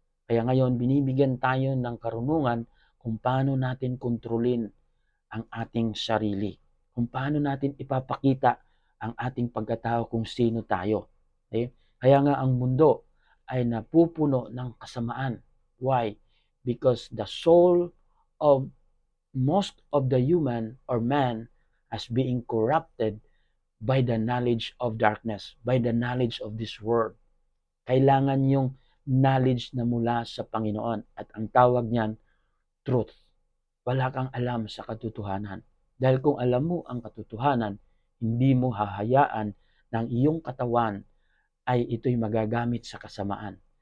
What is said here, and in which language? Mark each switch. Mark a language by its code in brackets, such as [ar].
[tl] Kaya ngayon, binibigyan tayo ng karunungan kung paano natin kontrolin ang ating sarili. Kung paano natin ipapakita ang ating pagkatao kung sino tayo. Okay? Kaya nga ang mundo ay napupuno ng kasamaan. [en] Why? Because the soul of most of the human or man has being corrupted by the knowledge of darkness, by the knowledge of this world. [tl] Kailangan yung knowledge na mula sa Panginoon at ang tawag niyan, truth. Wala kang alam sa katotohanan. Dahil kung alam mo ang katotohanan, hindi mo hahayaan ng iyong katawan ay ito'y magagamit sa kasamaan.